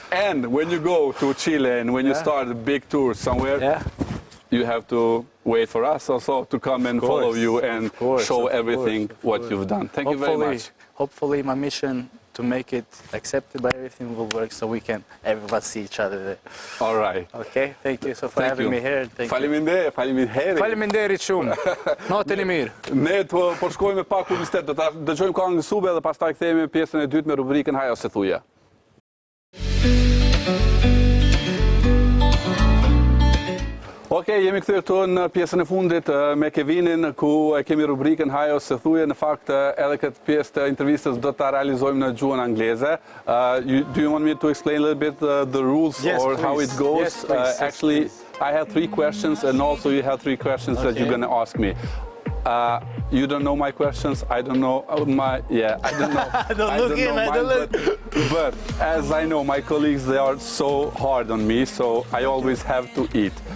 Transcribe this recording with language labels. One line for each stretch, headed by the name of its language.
English: And when you go to Chile and when you start a big tour somewhere, you have to wait for us also to come and follow you and show everything what you've done. Thank you very much. Hopefully, my mission to make it accepted by everything will work, so we can everybody see each other there. All right. Okay. Thank you so for having me here. Thank you.
Albanian: Faleminderit shumë. Natën e mirë. Ne po shkojmë pak publicitet, do ta dëgjojmë këngën Sube dhe pastaj kthehemi pjesën e dytë me rubrikën Hajo se thuje. Okej, jemi kthyer këtu në pjesën e fundit me Kevinin, ku kemi rubrikën Hajo se thuje. Në fakt, edhe këtë pjesë të intervistës do ta realizojmë në gjuhën angleze.
English: Do you want me to explain a little bit the rules or how it goes? Yes, please. Actually, I have 3 questions, and also you have 3 questions that you're going to ask me. You don't know my questions. I don't know my. Yeah, I don't know. I don't know mine, but as I know, my colleagues, they are so hard on me, so I always have to eat.